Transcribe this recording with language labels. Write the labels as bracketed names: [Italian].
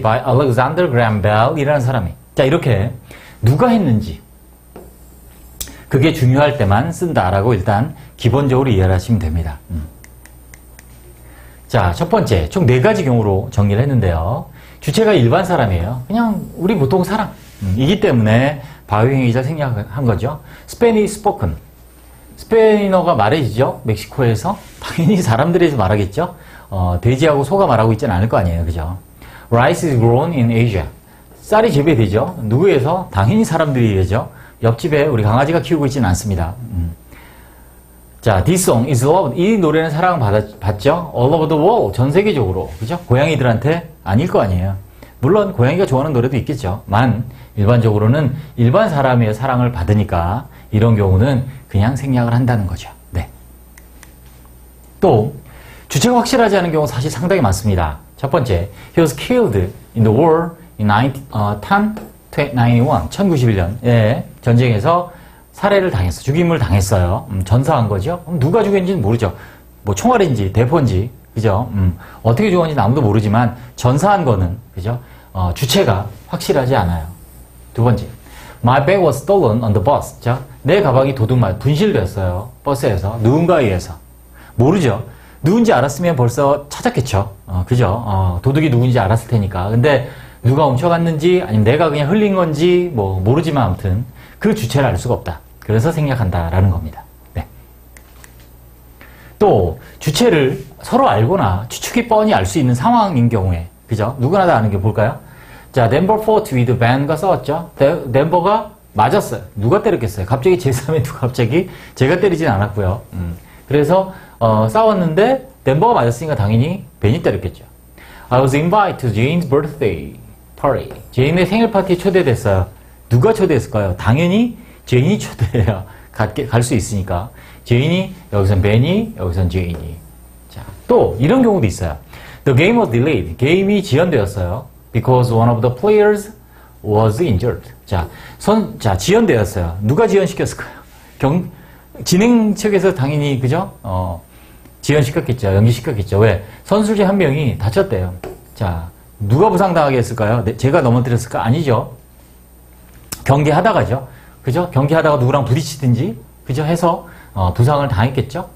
[English] By Alexander Graham Bell [Korean] 이라는 사람이. 자, 이렇게 누가 했는지 그게 중요할 때만 쓴다라고 일단 기본적으로 이해를 하시면 됩니다. 자, 첫 번째, 총 4가지 경우로 정리를 했는데요. 주체가 일반 사람이에요. 그냥 우리 보통 사람. 이기 때문에 바이행위자 생략한 거죠. [English] Spanish spoken. [Korean] 스페인어가 말해지죠. 멕시코에서. 당연히 사람들에서 말하겠죠. 돼지하고 소가 말하고 있지는 않을 거 아니에요. 그죠? [English] Rice is grown in Asia. [Korean] 쌀이 재배되죠. 누구에서? 당연히 사람들이 의해죠. 옆집에 우리 강아지가 키우고 있지는 않습니다. [English] 자, this song is loved. [Korean] 이 노래는 사랑받죠? [English] All over the world. [Korean] 전 세계적으로. 그죠? 고양이들한테 아닐 거 아니에요. 물론 고양이가 좋아하는 노래도 있겠죠. 일반적으로는 일반 사람의 사랑을 받으니까 이런 경우는 그냥 생략을 한다는 거죠. 네. 또 주체가 확실하지 않은 경우 사실 상당히 많습니다. [English] 첫 번째, he was killed in the war in 1091년 [Korean] 전쟁에서 살해를 당했어. 죽임을 당했어요. 전사한 거죠. 누가 죽였는지는 모르죠. 뭐 총알인지 대포인지 그죠? 어떻게 죽었는지 아무도 모르지만 전사한 거는 그죠? 주체가 확실하지 않아요. 두 번째, [English] my bag was stolen on the bus. [Korean] 자, 내 가방이 분실됐어요. 버스에서 누군가에 의해서. 모르죠. 누군지 알았으면 벌써 찾았겠죠. 그죠? 도둑이 누군지 알았을 테니까. 근데 누가 훔쳐갔는지 아니면 내가 그냥 흘린 건지 뭐 모르지만 아무튼 그 주체를 알 수가 없다. 그래서 생략한다라는 겁니다. 네. 또 주체를 서로 알거나 추측이 뻔히 알 수 있는 상황인 경우에 그죠? 누구나 다 아는 게 볼까요? 자, 덴버 포트 위드 벤가 싸웠죠. 덴버가 맞았어요. 누가 때렸겠어요? 갑자기 제3의 누가 갑자기 제가 때리진 않았고요. 그래서 싸웠는데 덴버가 맞았으니까 당연히 벤이 때렸겠죠. [English] I was invited to Jane's birthday party. [Korean] 제인의 생일 파티에 초대됐어요. 누가 초대했을까요? 당연히 제인이 초대해야 갈 수 있으니까. 제인이, 여기선 벤이, 여기선 제인이. 자, 또 이런 경우도 있어요. [English] The game was delayed. [Korean] 게임이 지연되었어요. [English] Because one of the players was injured. [Korean] 자, 지연되었어요. 누가 지연시켰을까요? 진행 측에서 당연히, 그죠? 지연시켰겠죠. 연기시켰겠죠. 왜? 선수 중 한 명이 다쳤대요. 자, 누가 부상당하게 했을까요? 제가 넘어뜨렸을까? 아니죠. 경기하다가죠. 그죠? 경기하다가 누구랑 부딪히든지, 그죠? 해서, 부상을 당했겠죠?